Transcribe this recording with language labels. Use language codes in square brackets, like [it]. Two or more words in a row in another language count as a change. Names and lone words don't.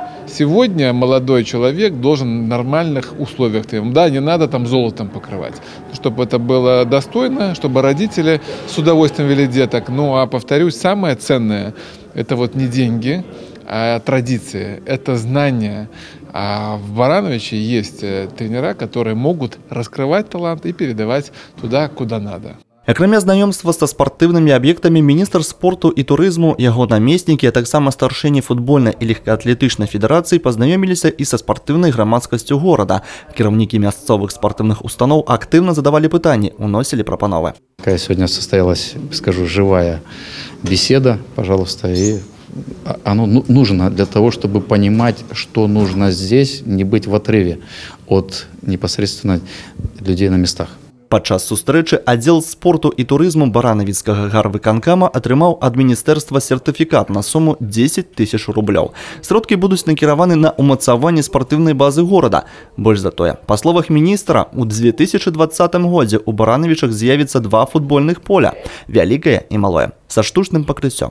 [ru] Сегодня молодой человек должен в нормальных условиях, да, не надо там золотом покрывать, чтобы это было достойно, чтобы родители с удовольствием вели деток. Ну, а повторюсь, самое ценное – это вот не деньги, а традиции, это знания. А в Барановиче есть тренера, которые могут раскрывать талант и передавать туда, куда надо. [be] Акрамя знаёмства са спартыўнымі аб'ектамі, міністр спорту і турызму, яго намеснікі, а таксама старшыні футбольнай і легкаатлетычнай федэрацыі пазнаёміліся і са спартыўнай грамадскасцю горада. Кіраўнікі мясцовых спартыўных устаноў актыўна задавалі пытанні, уносілі прапановы. [ru] Какая сегодня состоялась, скажу, живая беседа, пожалуйста, и оно нужно для того, чтобы понимать, что нужно здесь, не быть в отрыве от непосредственно людей на местах. [be] Падчас сустрэчы аддзел спорту і турызму Баранавіцкага гарвыканкама атрымаў ад міністэрства сертыфікат на суму 10 000 рублёў. Сродкі будуць накіраваны на умацаванне спартыўнай базы горада. Больш за тое, па словах міністра, у 2020 годзе у Барановичах з'явіцца 2 футбольных поля – вялікае і малое, са штучным пакрыццём.